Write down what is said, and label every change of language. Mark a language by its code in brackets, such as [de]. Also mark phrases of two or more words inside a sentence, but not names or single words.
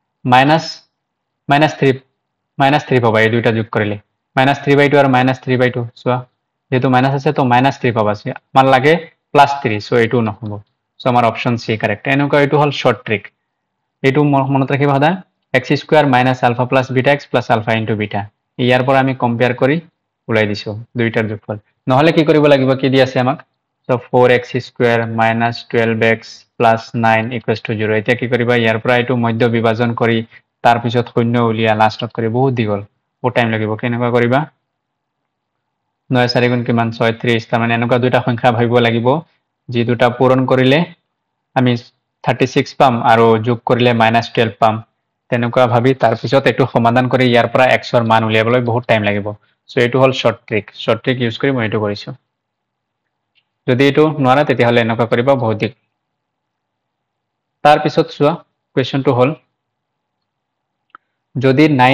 [as] -3 পাবা এই দুইটা যোগ কৰিলে -3/2 আৰু -3/2 চোৱা যেহেতু মাইনাস আছে তো -3 পাবা আমাৰ লাগে +3 সো এইটো নহব সো আমাৰ [en] option C correct [as] এনেকুৱা এইটো হল [en] short trick [as] এইটো মনত ৰাখিবা সদা [en] x² minus alpha plus beta x plus alpha into beta [as] ইয়াৰ পৰা আমি কম্পেয়াৰ কৰি উলাই দিছো দুইটাৰ যোগফল নহলে কি কৰিব লাগিব কি দি আছে আমাক সো [en] 4x² minus 12x plus 9 equals to 0 [as] এতিয়া কি কৰিবা ইয়াৰ পৰা এইটো মধ্য বিভাজন কৰি তাৰ পিছত শূন্য উলিয়া লাষ্টত কৰি বহুত দীঘল বহুত টাইম লাগিব কেনেকুৱা কৰিবা 9 4 গুণ কিমান 36 তাৰ মানে এনেকুৱা দুটা সংখ্যা ভাবিব লাগিব যি দুটা পূৰণ কৰিলে আমি 36 পাম আৰু যোগ কৰিলে -12 পাম তেনেকুৱা ভাবি তাৰ পিছত এটো সমাধান কৰি ইয়াৰ পৰা x ৰ মান উলিয়াবলৈ বহুত টাইম লাগিব সো এটো হল [en] short trick use [as] কৰি মই এটো কৰিছো যদি এটো নোৱাৰা তেতিয়াহলে এনেকুৱা কৰিবা বহুত দিক তাৰ পিছত চোৱা কোৱেশ্চনটো হল যদি